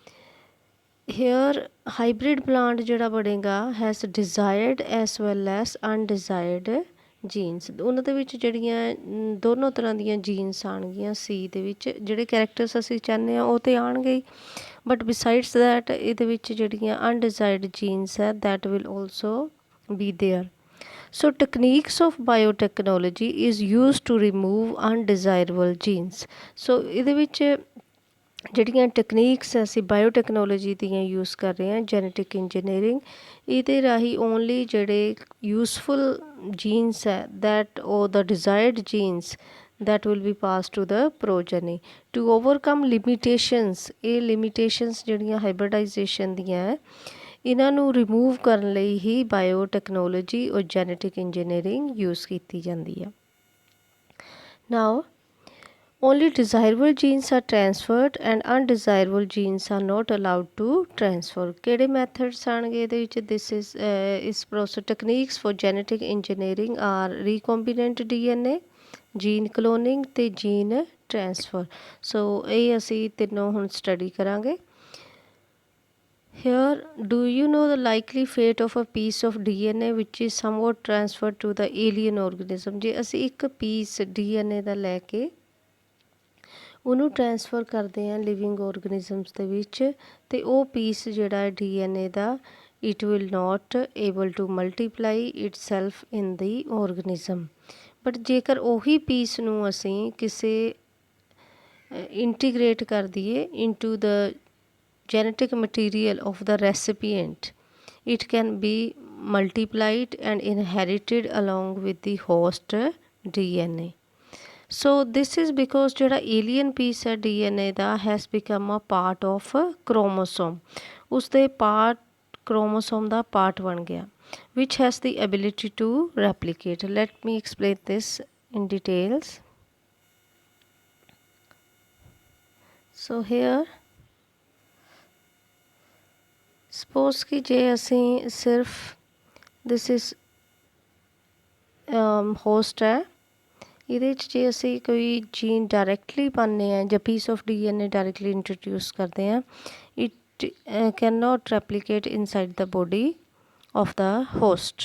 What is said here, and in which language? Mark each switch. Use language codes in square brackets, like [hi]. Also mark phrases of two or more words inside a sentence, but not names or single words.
[en] here hybrid plant [pa] ਜਿਹੜਾ ਬਣੇਗਾ [en] has desired as well as undesired genes. [pa] ਉਹਨਾਂ ਦੇ ਵਿੱਚ ਜਿਹੜੀਆਂ ਦੋਨੋਂ ਤਰ੍ਹਾਂ ਦੀਆਂ ਜੀਨਸ ਆਉਣਗੀਆਂ ਸੀ ਦੇ ਵਿੱਚ. ਜਿਹੜੇ ਕੈਰੈਕਟਰਸ ਅਸੀਂ ਚਾਹੁੰਦੇ ਹਾਂ ਉਹ ਤਾਂ ਆਉਣਗੇ ਹੀ [en] but besides that [pa] ਇਹਦੇ ਵਿੱਚ ਜਿਹੜੀਆਂ [en] undesired genes [pa] ਹੈ [en] that will also be there. So techniques of biotechnology is used to remove undesirable genes. [pa] So ਇਹਦੇ ਵਿੱਚ ਜਿਹੜੀਆਂ ਟੈਕਨੀਕਸ ਅਸੀਂ ਬਾਇਓਟੈਕਨੋਲੋਜੀ ਦੀਆਂ ਯੂਜ਼ ਕਰ ਰਹੇ ਹਾਂ [en] genetic engineering, [pa] ਇਹਦੇ ਰਾਹੀਂ ਓਨਲੀ ਜਿਹੜੇ [en] useful genes [pa] ਹੈ ਦੈਟ ਉਹ [en] the desired genes that will be passed to the progeny to overcome limitations. [pa] ਇਹ ਲਿਮਿਟੇਸ਼ਨਸ ਜਿਹੜੀਆਂ ਹਾਈਬ੍ਰਿਡਾਈਜੇਸ਼ਨ ਦੀਆਂ ਹੈ ਇਹਨਾਂ ਨੂੰ ਰਿਮੂਵ ਕਰਨ ਲਈ ਹੀ ਬਾਇਓਟੈਕਨੋਲੋਜੀ ਔਰ [en] genetic engineering [pa] ਯੂਜ਼ ਕੀਤੀ ਜਾਂਦੀ ਹੈ. [en] ਨਾਓ only desirable genes are transferred and undesirable genes are not allowed to transfer. [pa] ਕਿਹੜੇ ਮੈਥਡਸ ਆਣਗੇ ਇਹਦੇ ਵਿੱਚ? [en] this is this process techniques for genetic engineering are recombinant DNA, gene cloning ਅਤੇ gene transfer. [pa] ਸੋ ਇਹ ਅਸੀਂ ਤਿੰਨੋਂ ਹੁਣ ਸਟੱਡੀ ਕਰਾਂਗੇ. [en] Here, do you know the likely fate of a piece of DNA which is somewhat transferred to the alien organism? [pa] ਜੇ ਅਸੀਂ ਇੱਕ ਪੀਸ DNA ਦਾ ਲੈ ਕੇ ਉਹਨੂੰ ਟ੍ਰਾਂਸਫਰ ਕਰਦੇ ਹਾਂ [en] living organisms [pa] ਦੇ ਵਿੱਚ ਅਤੇ ਉਹ ਪੀਸ ਜਿਹੜਾ DNA ਦਾ [en] it will not able to multiply it self in the organism. ਬਟ [pa] ਜੇਕਰ ਉਹੀ ਪੀਸ ਨੂੰ ਅਸੀਂ ਕਿਸੇ ਇੰਟੀਗ੍ਰੇਟ ਕਰ ਦਈਏ [en] into the genetic material of the recipient, it can be multiplied and inherited along with the host DNA. So this is because ਜਿਹੜਾ alien piece ਹੈ DNA ਦਾ has become a part of a chromosome. [pa] ਉਸਦੇ ਪਾਰਟ chromosome ਦਾ ਪਾਰਟ ਬਣ ਗਿਆ [en] which has the ability to replicate. Let me explain this in details. So here [pa] ਸਪੋਜ਼ ਕਿ ਜੇ ਅਸੀਂ ਸਿਰਫ [en] this is host [pa] ਹੈ ਇਹਦੇ 'ਚ ਜੇ ਅਸੀਂ ਕੋਈ ਜੀਨ ਡਾਇਰੈਕਟਲੀ ਪਾਉਂਦੇ ਹਾਂ ਜਾਂ [en] piece of DNA directly introduce [pa] ਕਰਦੇ ਹਾਂ, [en] it can not replicate inside the body of the host.